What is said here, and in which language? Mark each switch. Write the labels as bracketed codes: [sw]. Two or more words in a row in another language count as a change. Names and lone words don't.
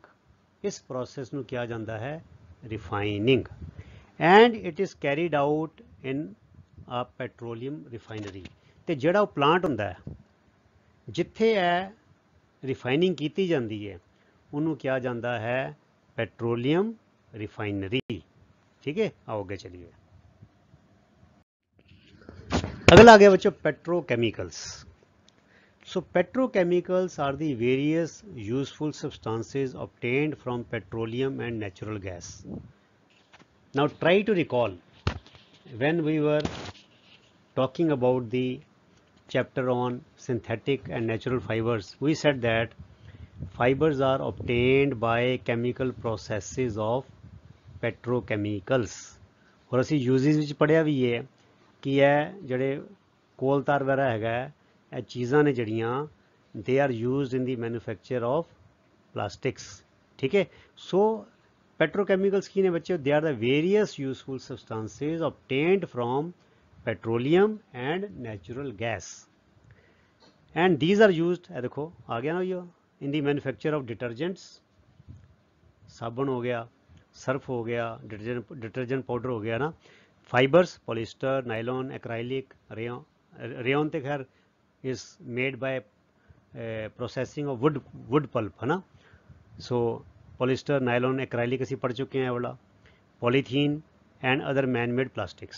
[pa] ਇਸ ਪ੍ਰੋਸੈਸ ਨੂੰ ਕਿਹਾ ਜਾਂਦਾ ਹੈ ਰਿਫਾਈਨਿੰਗ। [en] and it is carried out in a petroleum refinery. [pa] ਅਤੇ ਜਿਹੜਾ ਉਹ ਪਲਾਂਟ ਹੁੰਦਾ ਹੈ ਜਿੱਥੇ ਇਹ ਰਿਫਾਈਨਿੰਗ ਕੀਤੀ ਜਾਂਦੀ ਹੈ ਉਹਨੂੰ ਕਿਹਾ ਜਾਂਦਾ ਹੈ [en] petroleum refinery. [hi] ठीक है, आओ आगे चलिए। अगला आ गया बच्चों पेट्रोकेमिकल्स। [en] So petrochemicals are the various useful substances obtained from petroleum and natural gas. Now try to recall when we were talking about the chapter on synthetic and natural fibers, we said that fibers are obtained by chemical processes of petrochemicals। [pa] और ਅਸੀਂ यूजेस ਵਿੱਚ ਪੜ੍ਹਿਆ ਵੀ ਹੈ ਕਿ ਇਹ ਜਿਹੜੇ ਕੋਲ ਤਾਰ ਵਗੈਰਾ ਹੈਗਾ ਇਹ ਚੀਜ਼ਾਂ ਨੇ ਜਿਹੜੀਆਂ [en] they are used in the manufacture of plastics. [pa] ਠੀਕ ਹੈ, ਸੋ ਪੈਟਰੋਕੈਮੀਕਲਸ ਕੀ ਨੇ ਬੱਚੇ? [en] they are the various useful substances obtained from petroleum and natural gas and these are used, [pa] ਇਹ ਦੇਖੋ ਆ ਗਿਆ ਨਾ ਇਹ, [en] in the manufacture of detergents, [hi] साबुन हो गया, सर्फ हो गया, [en] detergent powder [hi] हो गया ना, फाइबर्स पॉलिस्टर, नाइलॉन, एक्राइलिक, रेयन तो खैर [en] is made by processing of wood pulp [hi] है ना। सो पॉलिस्टर, नाइलॉन, एक्राइलिक असी पढ़ चुके हैं वाला, [en] polythene and other man made plastics.